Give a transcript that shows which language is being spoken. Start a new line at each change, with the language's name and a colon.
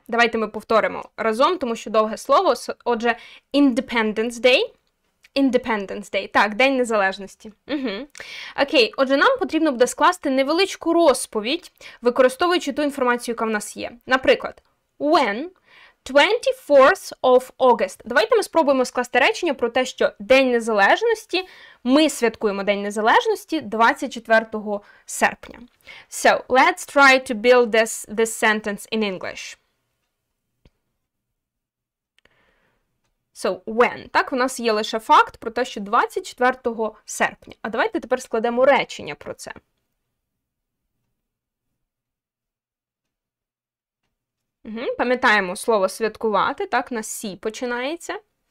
Ukrainian: Давайте ми повторимо разом, тому що довге слово. Отже, Independence Day. Independence Day. Так, День Незалежності. Окей, отже, нам потрібно буде скласти невеличку розповідь, використовуючи ту інформацію, яка в нас є.
English: Наприклад, when 24th of August.
Ukrainian: Давайте ми спробуємо скласти речення про те, що День Незалежності, ми святкуємо День Незалежності 24 серпня.
English: So, let's try to build this sentence in English. So, when.
Ukrainian: Так, у нас є лише факт про те, що 24 серпня. А давайте тепер складемо речення про це. Пам'ятаємо слово святкувати, так, на сі починається.